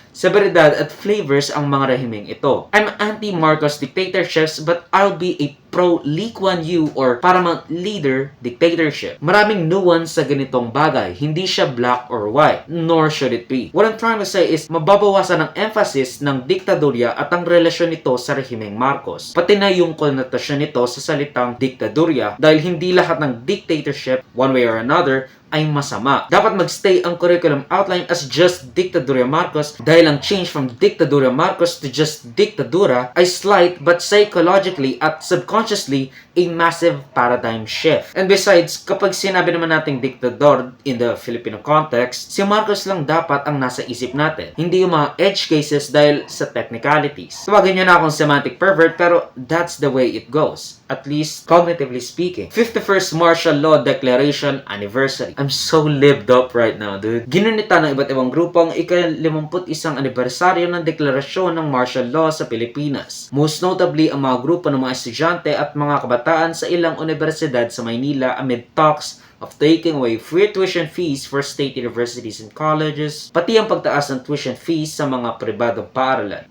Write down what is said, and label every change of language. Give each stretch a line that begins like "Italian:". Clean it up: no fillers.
Filipino: severidad at flavors ang mga rehimeng ito.
English: I'm anti-Marcos dictatorships but I'll be a pro-Lee Kuan Yew or Paramount Leader dictatorship.
Filipino: Maraming nuance sa ganitong bagay. Hindi siya
English: black or white, nor should it be. What I'm trying to say is
Filipino: mababawasan ang emphasis ng diktadorya at ang relasyon nito sa rehimeng Marcos. Pati na yung konotasyon nito sa salitang diktadorya dahil hindi lahat ng dictatorship,
English: one way or another,
Filipino: ay masama. Dapat magstay ang curriculum outline as just Dictadura Marcos dahil ang change from Dictadura Marcos to just Dictadura ay slight
English: but psychologically at subconsciously a massive paradigm shift. And besides,
Filipino: kapag sinabi naman nating diktador
English: in the Filipino context,
Filipino: si Marcos lang dapat ang nasa isip natin. Hindi yung mga edge cases dahil sa technicalities. Tawagin niyo na akong semantic pervert pero
English: that's the way it goes. At least, cognitively speaking. 51st Martial Law Declaration Anniversary. I'm so lived up right now, dude.
Filipino: Ginunita ng iba't ibang grupo ang ika-51 anibersaryo ng deklarasyon ng martial law sa Pilipinas. Most notably, ang mga grupo ng mga estudyante at mga kabataan sa ilang universidad sa Maynila
English: amid talks of taking away free tuition fees for state universities and colleges,
Filipino: pati ang pagtaas ng tuition fees sa mga pribadong paaralan.